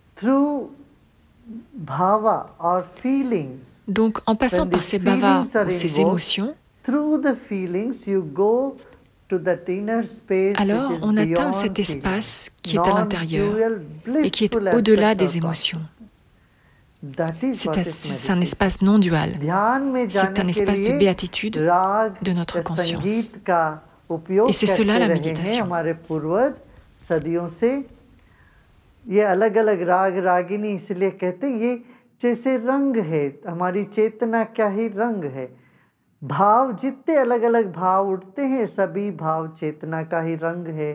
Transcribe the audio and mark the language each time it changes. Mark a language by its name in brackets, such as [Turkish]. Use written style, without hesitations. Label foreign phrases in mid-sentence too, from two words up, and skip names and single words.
[French] Donc, en passant par ces bhavas ou ces émotions, alors on atteint cet espace qui est à l'intérieur et qui est au-delà des émotions. C'est un espace non dual. C'est un espace de béatitude de notre conscience. Et c'est cela la méditation. [Hindi] जैसे रंग है, हमारी चेतना क्या ही रंग है। भाव जितने अलग अलग भाव उठते हैं, सभी भाव चेतना का ही रंग है।